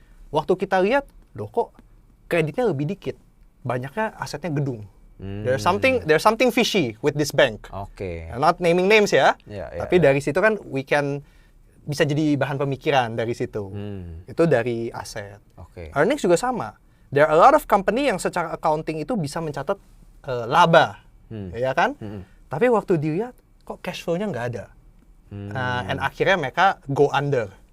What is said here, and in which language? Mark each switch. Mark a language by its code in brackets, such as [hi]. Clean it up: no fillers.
[id] Waktu kita lihat, loh kok kreditnya lebih dikit, banyaknya asetnya gedung. [en] There's something fishy with this bank. I'm not naming names [id] ya, tapi dari situ kan bisa jadi bahan pemikiran dari situ. Itu dari aset. Earnings juga sama. [en] There are a lot of company [id] yang secara accounting itu bisa mencatat laba, ya kan? Tapi waktu dilihat kok cash flow-nya nggak ada. And akhirnya mereka [en] go under.